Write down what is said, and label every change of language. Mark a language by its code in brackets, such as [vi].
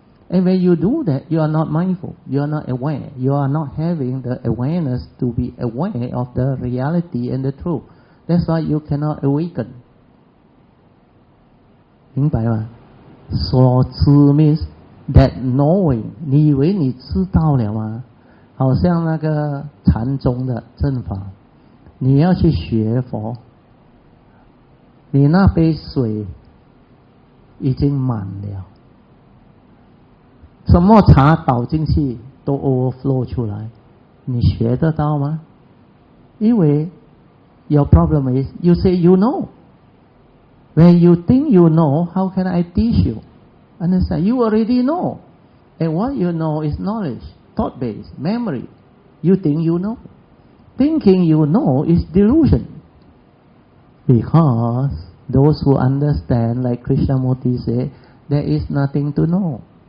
[en] And when you do that, you are not mindful. You are not aware. You are not having the awareness to be aware of the reality and the truth. That's why you cannot awaken. [zh] 明白吗？ [en] 所知 means that knowing. [zh] 你以为你知道了吗？好像那个禅宗的正法，你要去学佛，你那杯水已经满了，什么茶倒进去都 overflow 出来，你学得到吗？ [en] 因为 your problem is you say you know. When you think you know, how can I teach you? Understand? You already know. And what you know is knowledge, thought-based, memory. You think you know. Thinking you know is delusion. Because those who understand, like Krishnamurti said, there is nothing to know.